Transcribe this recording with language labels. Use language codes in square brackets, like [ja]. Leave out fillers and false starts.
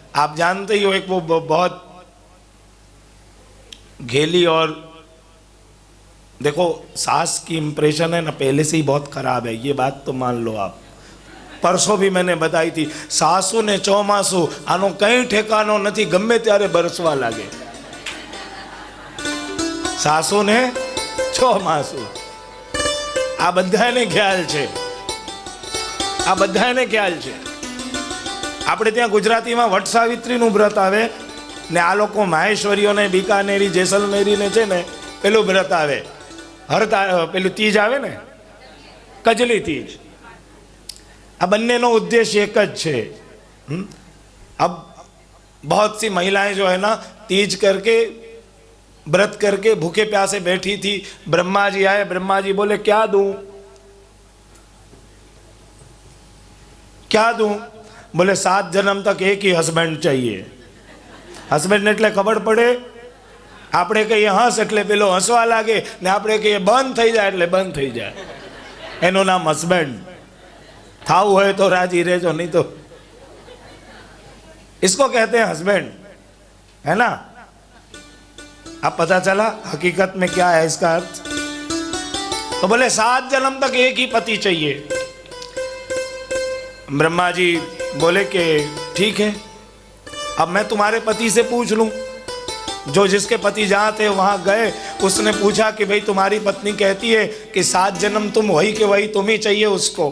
[hi] आप जानते ही हो, एक वो बहुत घेली, और देखो सास की इंप्रेशन है ना पहले से ही बहुत खराब है, ये बात तो मान लो आप। परसों भी मैंने बताई थी, [gu] सासू ने चौमासू आनो कई ठेकानो नहीं, गमे त्यारे बरसवा लागे। सासू ने ચોમાસું, આ બધાને ખ્યાલ છે, આ બધાને ખ્યાલ છે। આપણે ત્યાં ગુજરાતીમાં વટ સાવિત્રીનું વ્રત આવે ને આ લોકો માહેશ્વરીઓને બીકાનેરી જેસલમેરીને છે ને પેલું વ્રત આવે, પેલું તીજ આવે ને કજલી તીજ। આ બંનેનો ઉદ્દેશ્ય એક જ છે। [hi] अब बहुत सी महिलाएं जो है ना तीज करके व्रत करके भूखे प्यासे बैठी थी, ब्रह्मा जी आए, ब्रह्मा जी बोले क्या दूं, क्या दूं? बोले 7 जन्म तक एक ही हस्बेंड चाहिए। [gu] हस्बेंड એટલે ખબર પડે, આપણે કહીએ હસ એટલે પેલો હસવા લાગે ને આપણે કહીએ બંધ થઈ જાય એટલે બંધ થઈ જાય, એનું નામ હસ્બેન્ડ। થાવું હોય તો રાજી રહેજો, નહીં તો [hi] इसको कहते हैं हस्बैंड, है ना। अब पता चला हकीकत में क्या है इसका अर्थ। तो बोले 7 जन्म तक एक ही पति चाहिए। ब्रह्मा जी बोले कि ठीक है, अब मैं तुम्हारे पति से पूछ लूं। जो जिसके पति जहां थे वहां गए, उसने पूछा कि भाई तुम्हारी पत्नी कहती है कि 7 जन्म तुम वही के वही तुम ही चाहिए उसको।